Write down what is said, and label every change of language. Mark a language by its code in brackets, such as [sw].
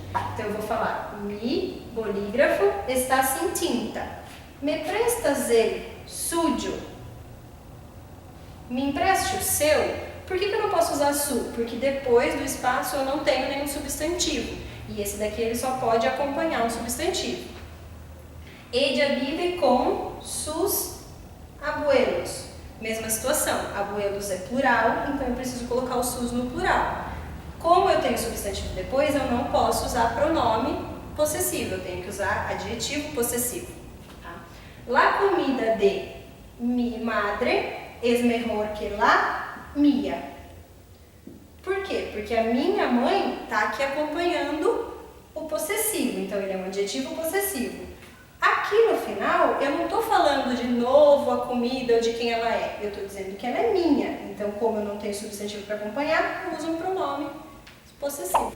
[pt] Então, eu vou falar, [es] mi bolígrafo está [pt] sem tinta. [es] Me prestas el suyo? [pt] Me empreste o seu? Por que eu não posso usar su? Porque depois do espaço eu não tenho nenhum substantivo. E esse daqui ele só pode acompanhar um substantivo. [es] Ella vive com sus abuelos. [pt] Mesma situação, abuelos é plural, então eu preciso colocar o sus no plural. Como eu tenho substantivo depois, eu não posso usar pronome possessivo, eu tenho que usar adjetivo possessivo. Tá? [es] La comida de mi madre es mejor que la mía. [pt] Por quê? Porque a minha mãe está aqui acompanhando o possessivo, então ele é um adjetivo possessivo. Aqui no final, eu não estou falando de novo a comida ou de quem ela é. Eu estou dizendo que ela é minha. Então, como eu não tenho substantivo para acompanhar, eu uso um pronome possessivo.